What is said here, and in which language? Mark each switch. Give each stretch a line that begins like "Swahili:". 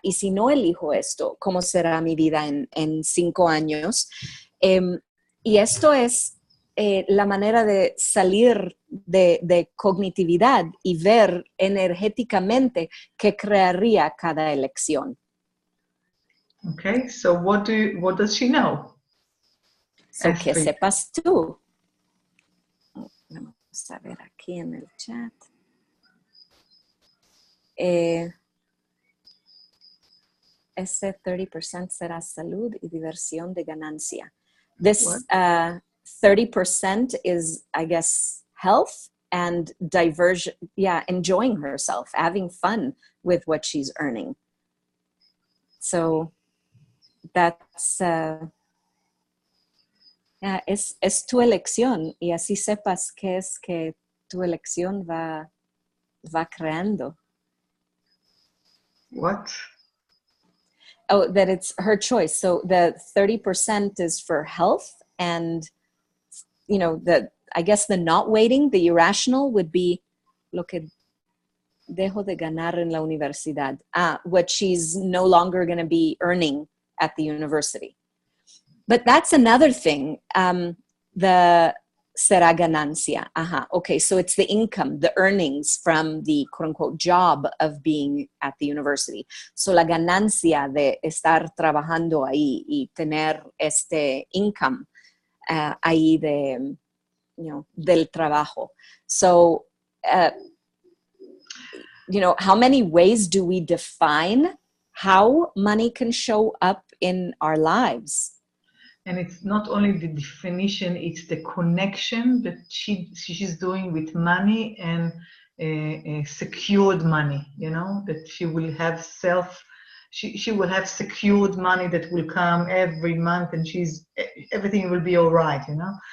Spanish: Y si no elijo esto, ¿cómo será mi vida en 5 años? Y esto es la manera de salir de cognitividad y ver energéticamente qué crearía cada elección.
English: Okay, so what does she know?
Spanish: So que sepas tú. Vamos a ver aquí en el chat. Ese 30% será salud y diversión de ganancia.
English: This 30% is, I guess, health and diversion. Yeah, enjoying herself, having fun with what she's earning. So that's...
Spanish: es tu elección y así sepas qué es que tu elección va creando.
English: What? Oh, that it's her choice. So the 30% is for health and you know, I guess the not waiting, the irrational would be
Spanish: lo que dejo de ganar en la universidad.
English: What she's no longer going to be earning at the university. But that's another thing. The
Spanish: sera ganancia.
English: Okay, so it's the income, the earnings from the quote unquote job of being at the university.
Spanish: So la ganancia de estar trabajando ahí y tener este income ahí de, you know, del trabajo.
English: So, you know, how many ways do we define how money can show up in our lives? And it's not only the definition, it's the connection that she's doing with money and secured money, you know, that she will have she will have secured money that will come every month, and everything will be all right, you know.